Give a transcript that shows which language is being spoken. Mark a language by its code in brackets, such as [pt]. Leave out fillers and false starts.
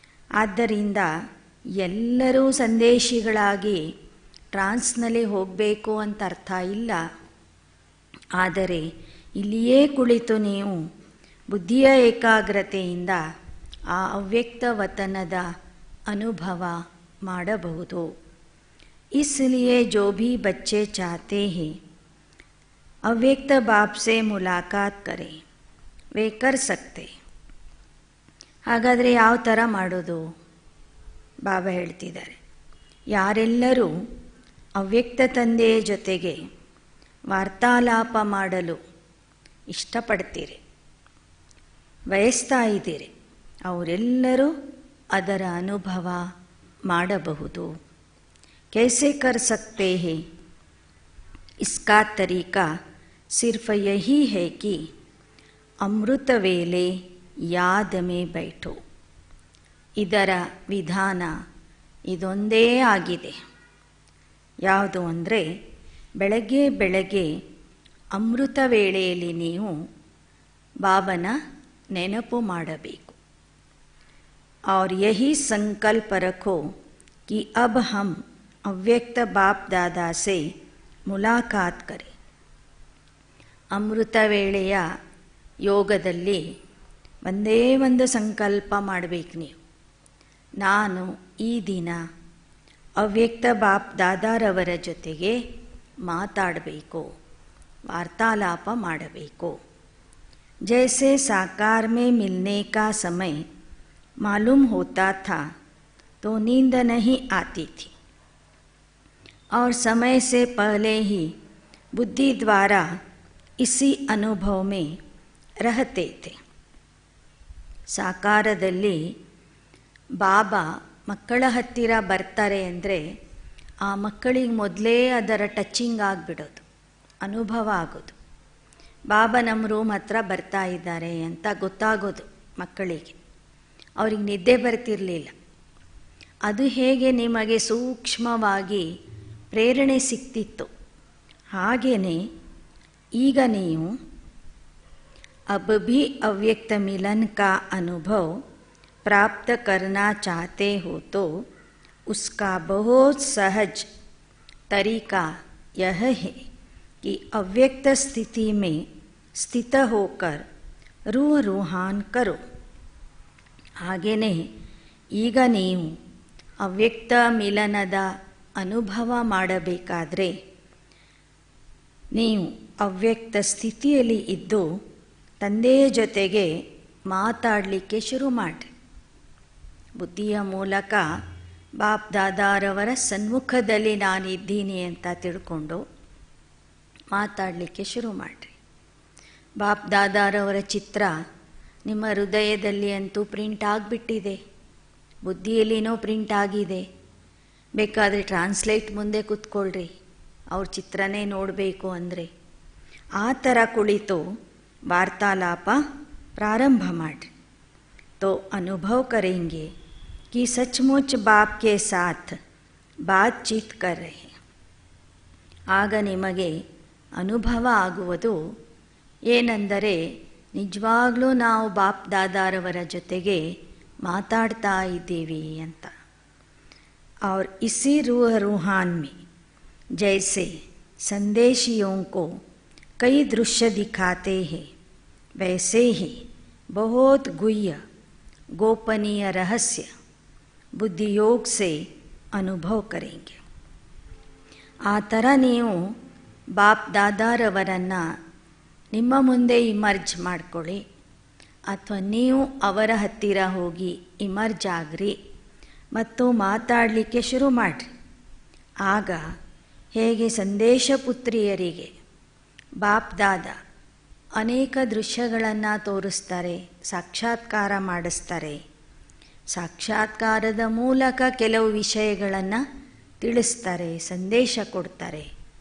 [kn] ಆದ್ದರಿಂದ ಎಲ್ಲರೂ ಸಂದೇಶಿಗಳಾಗಿ ಟ್ರಾನ್ಸ್ನಲ್ಲಿ ಹೋಗಬೇಕು ಅಂತ ಅರ್ಥ ಇಲ್ಲ. ಆದರೆ ಇಲ್ಲಿಯೇ ಕುಳಿತು ನೀವು ಬುದ್ಧಿಯ ಏಕಾಗ್ರತೆಯಿಂದ ಆ ಅವ್ಯಕ್ತ ವತನದ ಅನುಭವ ಮಾಡಬಹುದು. [hi] इसलिए जो भी बच्चे चाहते हैं अव्यक्त बाप से मुलाकात करें वे कर सकते. [kn] ಹಾಗಾದರೆ ಯಾವ ಥರ ಮಾಡೋದು? ಬಾಬಾ ಹೇಳ್ತಿದ್ದಾರೆ, ಯಾರೆಲ್ಲರೂ ಅವ್ಯಕ್ತ ತಂದೆಯ ಜೊತೆಗೆ ವಾರ್ತಾಲಾಪ ಮಾಡಲು ಇಷ್ಟಪಡ್ತೀರಿ, ಬಯಸ್ತಾ ಇದ್ದೀರಿ. ಅವರೆಲ್ಲರೂ ಅದರ ಅನುಭವ ಮಾಡಬಹುದು. [hi] कैसे कर सकते हैं? इसका तरीका सिर्फ यही है कि अमृत वेले याद में बैठो. [kn] ಇದರ ವಿಧಾನ ಇದೊಂದೇ ಆಗಿದೆ. ಯಾವುದು ಅಂದರೆ, ಬೆಳಗ್ಗೆ ಬೆಳಗ್ಗೆ ಅಮೃತ ವೇಳೆಯಲ್ಲಿ ನೀವು ಬಾಬನ ನೆನಪು ಮಾಡಬೇಕು. [hi] और यही संकल्प रखो कि अब हम ಅವ್ಯಕ್ತ ಬಾಪ್ ದಾದಾ ಸೆ ಮುಲಾಕಾತ್ ಕರೆ. [kn] ಅಮೃತ ವೇಳೆಯ ಯೋಗದಲ್ಲಿ ಒಂದೇ ಒಂದು ಸಂಕಲ್ಪ ಮಾಡಬೇಕು ನೀವು. ನಾನು ಈ ದಿನ ಅವ್ಯಕ್ತ ಬಾಪ್ ದಾದಾರವರ ಜೊತೆಗೆ ಮಾತಾಡಬೇಕು, ವಾರ್ತಾಲಾಪ ಮಾಡಬೇಕು. [hi] जैसे साकार में मिलने का समय मालूम होता था तो नींद नहीं आती थी, और समय से पहले ही बुद्धि द्वारा इसी अनुभव में रहते थे. [kn] ಸಾಕಾರದಲ್ಲಿ ಬಾಬಾ ಮಕ್ಕಳ ಹತ್ತಿರ ಬರ್ತಾರೆ ಅಂದರೆ ಆ ಮಕ್ಕಳಿಗೆ ಮೊದಲೇ ಅದರ ಟಚಿಂಗ್ ಆಗಿಬಿಡೋದು, ಅನುಭವ ಆಗೋದು. ಬಾಬಾ ನಮ್ಮ ರೂಮ್ ಹತ್ರ ಬರ್ತಾ ಇದ್ದಾರೆ ಅಂತ ಗೊತ್ತಾಗೋದು ಮಕ್ಕಳಿಗೆ. ಅವ್ರಿಗೆ ನಿದ್ದೆ ಬರ್ತಿರಲಿಲ್ಲ. ಅದು ಹೇಗೆ ನಿಮಗೆ ಸೂಕ್ಷ್ಮವಾಗಿ ಪ್ರೇರಣೆ ಸಿಕ್ತಿತ್ತು, ಹಾಗೆಯೇ ಈಗ ನೀವು [hi] अब भी अव्यक्त मिलन का अनुभव प्राप्त करना चाहते हो तो उसका बहुत सहज तरीका यह है कि अव्यक्त स्थिति में स्थित होकर रूह रूहान करो. [kn] ಹಾಗೆಯೇ ಈಗ ನೀವು ಅವ್ಯಕ್ತ ಮಿಲನದ ಅನುಭವ ಮಾಡಬೇಕಾದ್ರೆ ನೀವು ಅವ್ಯಕ್ತ ಸ್ಥಿತಿಯಲ್ಲಿ ಇದ್ದು ತಂದೆಯ ಜೊತೆಗೆ ಮಾತಾಡಲಿಕ್ಕೆ ಶುರು ಮಾಡಿ. ಬುದ್ಧಿಯ ಮೂಲಕ ಬಾಪ್ ದಾದಾರವರ ಸನ್ಮುಖದಲ್ಲಿ ನಾನಿದ್ದೀನಿ ಅಂತ ತಿಳ್ಕೊಂಡು ಮಾತಾಡಲಿಕ್ಕೆ ಶುರು ಮಾಡಿರಿ. ಬಾಪ್ ದಾದಾರವರ ಚಿತ್ರ ನಿಮ್ಮ ಹೃದಯದಲ್ಲಿ ಅಂತೂ ಪ್ರಿಂಟ್ ಆಗಿಬಿಟ್ಟಿದೆ, ಬುದ್ಧಿಯಲ್ಲಿನೂ ಪ್ರಿಂಟ್ ಆಗಿದೆ. ಬೇಕಾದರೆ ಟ್ರಾನ್ಸ್ಲೇಟ್ ಮುಂದೆ ಕೂತ್ಕೊಳ್ರಿ, ಅವ್ರ ಚಿತ್ರನೇ ನೋಡಬೇಕು ಅಂದರೆ. ಆ ಥರ ಕುಳಿತು [hi] वार्तालाप प्रारंभ [kn] माड्री [hi] तो अनुभव करेंगे कि सचमुच बाप के साथ बातचीत कर रहे हैं. [kn] ಆಗ ನಿಮಗೆ ಅನುಭವ ಆಗುವುದು ಏನೆಂದರೆ ನಿಜವಾಗ್ಲೂ ನಾವು ಬಾಪ್ ದಾದಾರವರ ಜೊತೆಗೆ ಮಾತಾಡ್ತಾ ಇದ್ದೀವಿ ಅಂತ. [hi] और इसी रूह रूहान में जैसे संदेशियों को कई दृश्य दिखाते हैं, वैसे ही बहुत गुह्य गोपनीय रहस्य बुद्धि योग से अनुभव करेंगे. [kn] ಆ ಥರ ನೀವು ಬಾಪ್ ದಾದಾರವರನ್ನು ನಿಮ್ಮ ಮುಂದೆ ಇಮರ್ಜ್ ಮಾಡ್ಕೊಳ್ಳಿ, ಅಥವಾ ನೀವು ಅವರ ಹತ್ತಿರ ಹೋಗಿ ಇಮರ್ಜ್ ಆಗ್ರಿ ಮತ್ತು ಮಾತಾಡಲಿಕ್ಕೆ ಶುರು ಮಾಡಿರಿ. ಆಗ ಹೇಗೆ ಸಂದೇಶ ಪುತ್ರಿಯರಿಗೆ ಬಾಪ್ ದಾದಾ ಅನೇಕ ದೃಶ್ಯಗಳನ್ನು ತೋರಿಸ್ತಾರೆ, ಸಾಕ್ಷಾತ್ಕಾರ ಮಾಡಿಸ್ತಾರೆ, ಸಾಕ್ಷಾತ್ಕಾರದ ಮೂಲಕ ಕೆಲವು ವಿಷಯಗಳನ್ನು ತಿಳಿಸ್ತಾರೆ, ಸಂದೇಶ ಕೊಡ್ತಾರೆ.